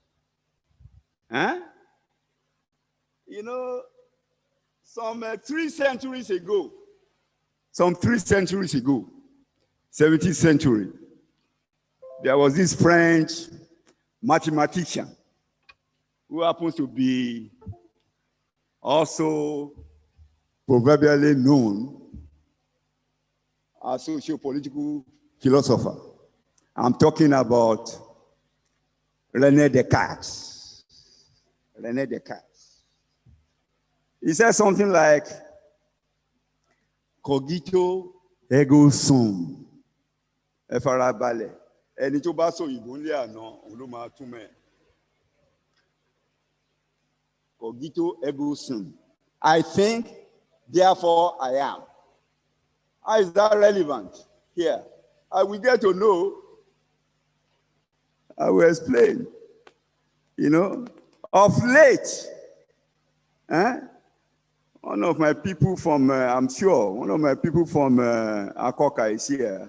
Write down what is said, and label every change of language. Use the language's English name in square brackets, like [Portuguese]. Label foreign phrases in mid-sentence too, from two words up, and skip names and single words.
[English] You know, some 3 centuries ago, 17th century, there was this French mathematician who happens to be also proverbially known as a socio-political philosopher. I'm talking about René Descartes. René Descartes. He said something like, [Latin] cogito ergo sum. [Yoruba] Ẹ fara balẹ̀. Ẹni tó bá sọ ìbò ńlẹ̀ àná, òun ló máa túmọ̀ ẹ̀. [Latin] Cogito ergo sum. [English] I think, therefore I am. How is that relevant here? I will get to know. I will explain. You know, of late, one of my people from, I'm sure, one of my people from Akoka is here.